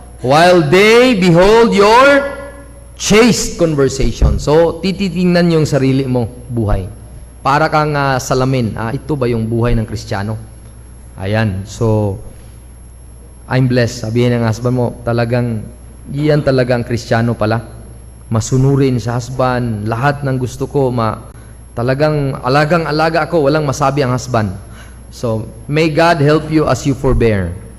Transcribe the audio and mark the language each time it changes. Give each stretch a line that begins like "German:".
English: While they behold your chaste conversation.
Filipino: So, tititingnan yung sarili mo, buhay. Para kang salamin. Ito ba yung buhay ng Kristiyano? Ayan.
English: So, I'm blessed.
Filipino: Sabihin ng husband mo, iyan talagang Kristiyano pala. Masunurin sa husband. Lahat ng gusto ko, talagang alagang-alaga ako. Walang masabi ang husband.
English: So, may God help you as you forbear.